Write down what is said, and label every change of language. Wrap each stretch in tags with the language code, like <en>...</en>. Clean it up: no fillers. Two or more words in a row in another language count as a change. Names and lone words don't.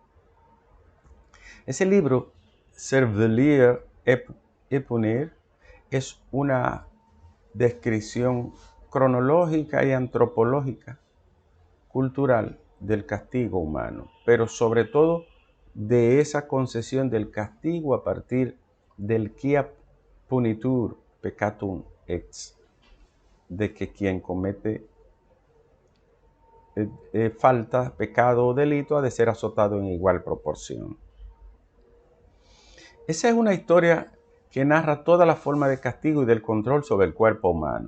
<es>Ese libro, Servir et Punir, es una descripción cronológica y antropológica, cultural, del castigo humano, pero sobre todo de esa concesión del castigo a partir del</es> <la>quia punitur peccatum ex,</la> <es>de que quien comete falta, pecado o delito ha de ser azotado en igual proporción. Esa es una historia que narra toda la forma de castigo y del control sobre el cuerpo humano.</es>